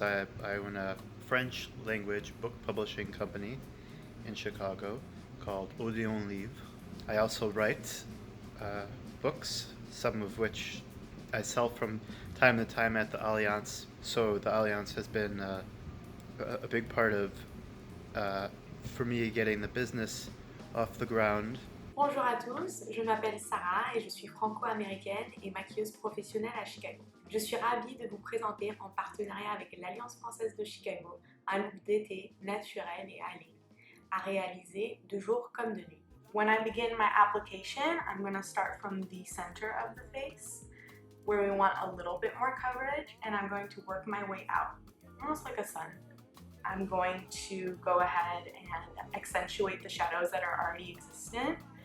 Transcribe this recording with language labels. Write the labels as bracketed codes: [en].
[en] I own a French language book publishing company in Chicago called Odeon Livre. I also write books, some of which I sell from time to time at the Alliance. So the Alliance has been a big part of, for me, getting the business off the ground. [fr] Bonjour à tous, je m'appelle Sarah et je suis franco-américaine et maquilleuse professionnelle à Chicago. Je suis ravie de vous présenter en partenariat avec l'Alliance Française de Chicago un look d'été naturel et allégé, à réaliser de jour comme de nuit. [en] When I begin my application, I'm going to start from the center of the face, where we want a little bit more coverage, and I'm going to work my way out, almost like a sun. I'm going to go ahead and accentuate the shadows that are already existent.